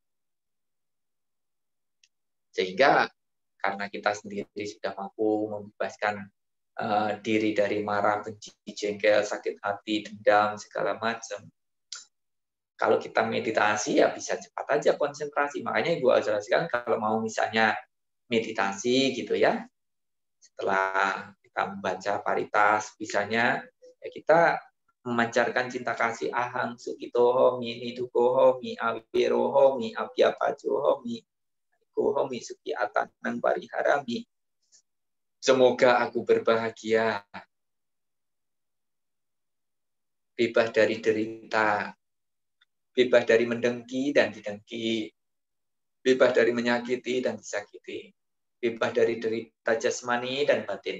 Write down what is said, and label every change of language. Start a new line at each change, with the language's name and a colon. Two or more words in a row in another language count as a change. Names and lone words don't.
Indonesian: Sehingga karena kita sendiri sudah mampu membebaskan diri dari marah, benci, jengkel, sakit hati, dendam, segala macam. Kalau kita meditasi ya bisa cepat aja konsentrasi. Makanya Ibu jelaskan kalau mau misalnya meditasi gitu ya, setelah kita membaca paritas, misalnya ya kita memancarkan cinta kasih
Pali: ahang sukitohomi nidukohomi awirohomi abhyapajohomi kohomi suki atanan pariharami.
Indonesian: Semoga aku berbahagia, bebas dari derita, bebas dari mendengki dan didengki, bebas dari menyakiti dan disakiti, bebas dari derita jasmani dan batin.